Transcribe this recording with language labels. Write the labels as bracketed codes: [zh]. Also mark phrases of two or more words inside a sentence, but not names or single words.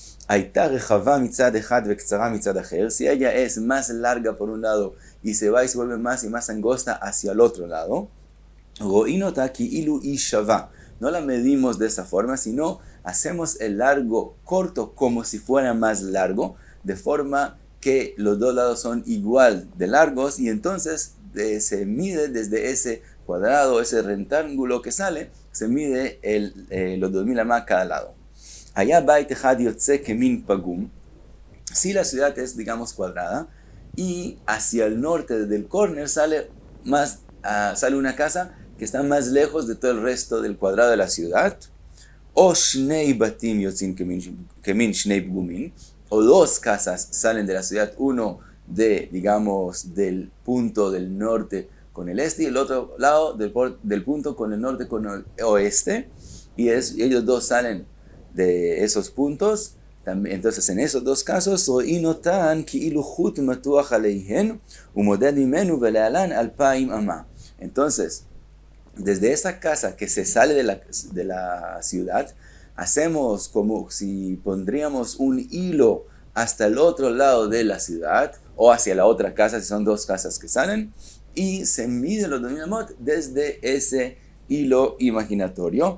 [es] Si ella es más larga por un lado y se va y se vuelve más y más angosta hacia el otro lado, no la medimos de esa forma, sino hacemos el largo corto como si fuera más largo, de forma que los dos lados son igual de largos, y entonces se mide desde ese cuadrado, ese rectángulo que sale, se mide los 2000 amá cada lado. [he] היה בית אחד יוצא כמין פגום, [es] si la ciudad es, digamos, cuadrada, y hacia el norte del corner sale una casa que está más lejos de todo el resto del cuadrado de la ciudad, o [he] שני בתים יוצאין כמין שני פגומין, [es] o dos casas salen de la ciudad, uno digamos, del punto del norte con el este y el otro lado del punto con el norte con el oeste, y ellos dos salen de esos puntos. Entonces en esos dos casos entonces desde esa casa que se sale de la ciudad, hacemos como si pondríamos un hilo hasta el otro lado de la ciudad o hacia la otra casa, si son dos casas que salen, y se mide los 2000 amot desde ese hilo imaginatorio.